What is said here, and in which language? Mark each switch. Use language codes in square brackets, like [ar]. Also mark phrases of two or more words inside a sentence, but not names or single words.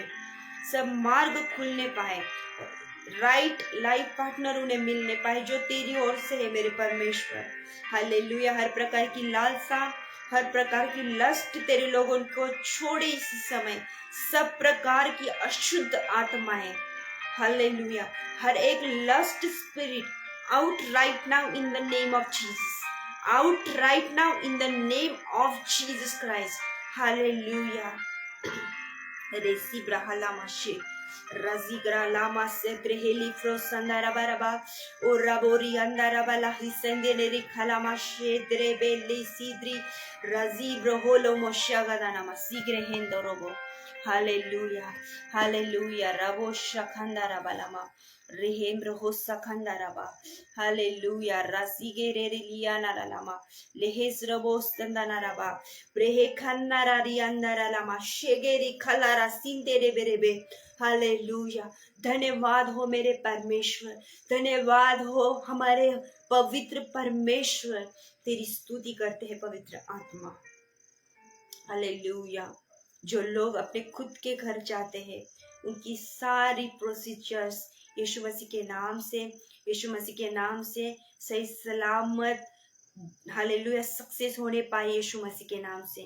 [hi] सब मार्ग खुलने पाए, [en] right life partner [hi] उन्हें मिलने पाए जो तेरी ओर से है मेरे परमेश्वर। हालेलुया। हर प्रकार की लालसा, हर प्रकार की लस्ट तेरे लोगों को छोड़े इसी समय। सब प्रकार की अशुद्ध आत्माएं, हालेलुया, हर एक [en] lust spirit out right now in the name of Jesus, out right now in the name of Jesus Christ. Hallelujah. Recibra halamashi razigra lama segreheli frosandara baraba orabori andara bala hisendene rikhalamashi drebeli sidri razibro holo moshagadana masigre robo. Hallelujah, hallelujah. Rabo shakhandara balama Rehembro hossa khandaraba. Hallelujah. Rasigere liana lama. Lehes robos tandanaraba. Brehe khannara riandara lama. Shegeri khalara sindere berebe. Hallelujah. [hi] धन्यवाद हो मेरे परमेश्वर, धन्यवाद हो हमारे पवित्र परमेश्वर। तेरी स्तुति करते हैं पवित्र आत्मा। हालेलुया। जो लोग अपने खुद के घर जाते हैं उनकी सारी प्रोसीजर्स यीशु मसीह के नाम से, यीशु मसीह के नाम से सही सलामत, हालेलुया, सक्सेस होने पाए यीशु मसीह के नाम से।